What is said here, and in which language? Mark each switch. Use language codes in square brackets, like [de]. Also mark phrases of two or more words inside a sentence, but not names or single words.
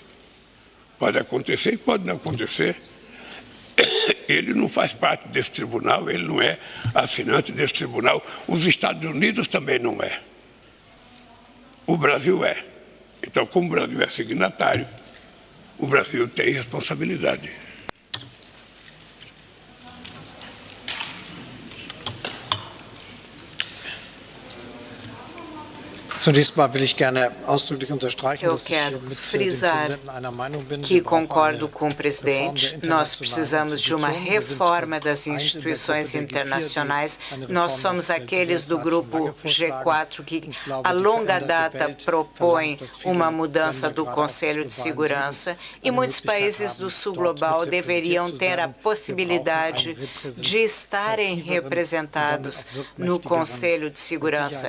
[pt] Pode acontecer e pode não acontecer. Ele não faz parte desse tribunal, ele não é assinante desse tribunal. Os Estados Unidos também não é. O Brasil é. Então, como o Brasil é signatário, o Brasil tem responsabilidade. [de] Zunächst mal will ich gerne ausdrücklich unterstreichen, [pt] Eu [de] dass ich [pt] quero [de] mit dem [pt] frisar [de] Präsidenten einer Meinung bin. [pt] que concordo com o presidente. Nós precisamos de uma reforma das instituições internacionais. Nós somos aqueles do grupo G4 que, a longa data, propõe uma mudança do Conselho de Segurança e muitos países do Sul Global deveriam ter a possibilidade de estarem representados no Conselho de Segurança.